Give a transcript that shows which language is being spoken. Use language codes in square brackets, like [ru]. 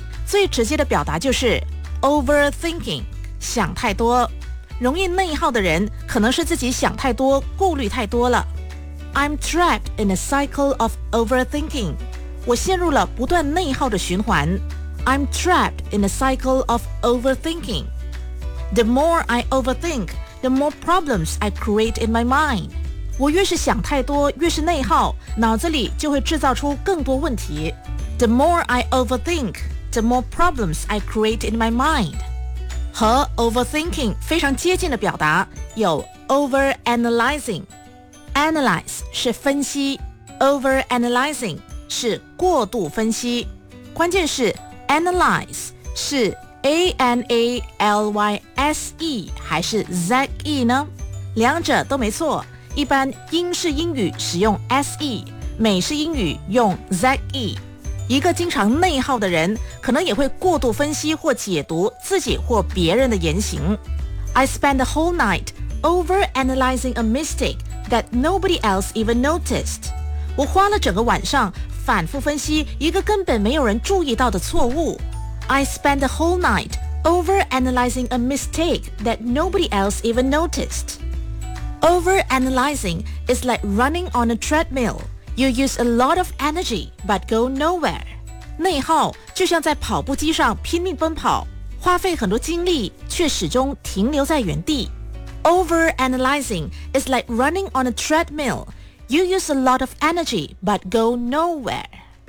[zh] 最直接的表达就是 overthinking， 想太多。容易内耗的人可能是自己想太多，顾虑太多了。 [en] I'm trapped in a cycle of overthinking. [zh] 我陷入了不断内耗的循环。 [en] I'm trapped in a cycle of overthinking. The more I overthink, the more problems I create in my mind. [zh] 我越是想太多，越是内耗，脑子里就会制造出更多问题。 [en] The more I overthink, the more problems I create in my mind. [zh] 和 overthinking 非常接近的表达有 overanalyzing。 Analyze 是分析， overanalyzing 是过度分析。关键是 analyze 是 analyse 还是 ze 呢？两者都没错。一般英式英语使用 se， 美式英语用 ze。一个经常内耗的人，可能也会过度分析或解读自己或别人的言行。 [en] I spend the whole night overanalyzing a mistake. That nobody else even noticed. [zh] 我花了整个晚上反复分析一个根本没有人注意到的错误。 [en] I spent the whole night overanalyzing a mistake that nobody else even noticed. Overanalyzing is like running on a treadmill. You use a lot of energy but go nowhere. [zh] 内耗就像在跑步机上拼命奔跑，花费很多精力却始终停留在原地。 [en] Overanalyzing is like running on a treadmill. You use a lot of energy but go nowhere.